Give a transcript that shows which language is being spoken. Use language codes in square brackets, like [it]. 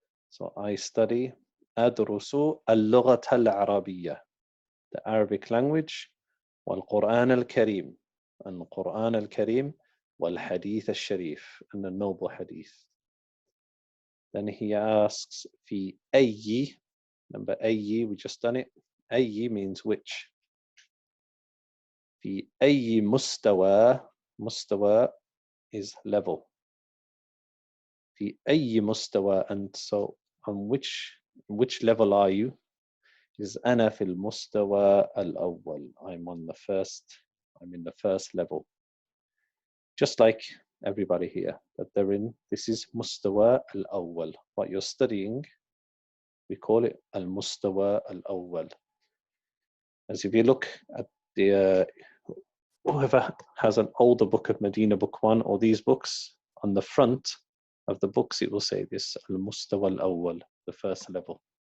[en] So I study [ar] أدرس اللغة العربية, [en] the Arabic language, [ar] والقرآن الكريم, [en] and [ar] القرآن الكريم, والحديث الشريف, [en] and the noble hadith. Then he asks [ar] في أي, [en] number أي, we just done it. أي means which. [ar] في أي مستوى, مستوى [en] is level. [ar] في أي مستوى, [en] and so on which level are you? [ar] Is أنا في المستوى الأول. [en] I'm in the first level. Just like everybody here, that they're in, this is [ar] mustawa al-awwal. [en] What you're studying, we call it [ar] al-mustawa al-awwal. [en] As if you look at the, whoever has an older book of Medina Book 1 or these books, on the front of the books it will say this, [ar] al-mustawa al-awwal, [en] the first level.